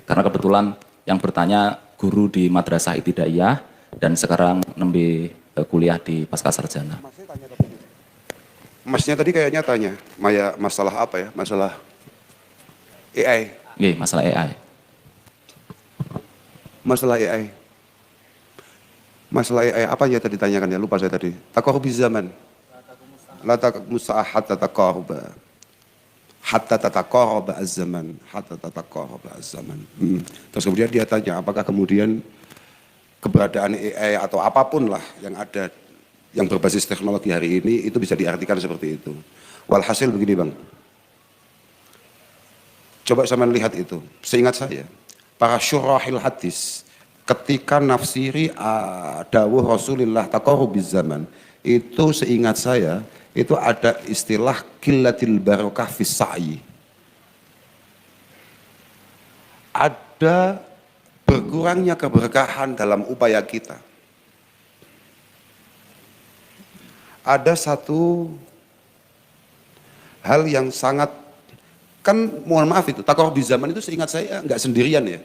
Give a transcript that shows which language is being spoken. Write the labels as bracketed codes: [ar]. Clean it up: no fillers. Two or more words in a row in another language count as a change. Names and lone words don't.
[id] Karena kebetulan yang bertanya guru di Madrasah Ibtidaiyah dan sekarang nembe kuliah di Pasca Sarjana. Masnya tadi kayaknya tanya, masalah apa ya? Masalah AI. Masalah AI. Masalah AI. Masalah AI apa ya tadi ditanyakan ya? Lupa saya tadi. [ar] تقارب الزمان. لا تقوم الساعة حتى تقارب. حتى تتقارب الزمان حتى تتقارب الزمان. [id] Terus kemudian dia tanya, apakah kemudian keberadaan AI atau apapun lah yang ada yang berbasis teknologi hari ini itu bisa diartikan seperti itu. Walhasil begini Bang, coba sama lihat itu. Seingat saya, para syurahil hadis ketika nafsiri dawuh Rasulullah [ar] تقارب الزمان, [id] itu seingat saya itu ada istilah [ar] قلة البركة في السعي. [id] Ada berkurangnya keberkahan dalam upaya kita. Ada satu hal yang sangat, kan mohon maaf itu, [ar] تقارب الزمان [id] itu seingat saya nggak sendirian ya.